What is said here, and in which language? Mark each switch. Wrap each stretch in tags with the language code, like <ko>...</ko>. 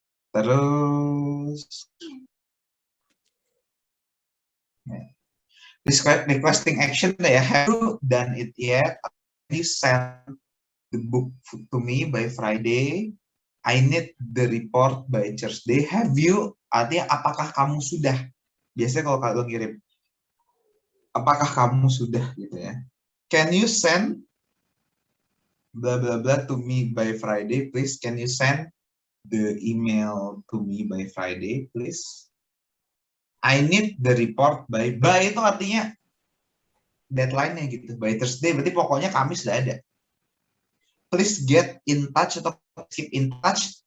<en>Terus requesting action ya, have you done it yet? You send the book to me by Friday. I need the report by Thursday. Have you?</en> <id>Artinya apakah kamu sudah? Biasanya kalau kalian ngirim, apakah kamu sudah gitu ya?</id> <en>Can you send blah blah blah to me by Friday, please? Can you send the email to me by Friday, please? I need the report by</en> <id>itu artinya deadline-nya gitu.</id> <en>By Thursday,</en> <id>berarti pokoknya Kamis sudah ada.</id> <en>Please get in touch atau keep in touch.</en>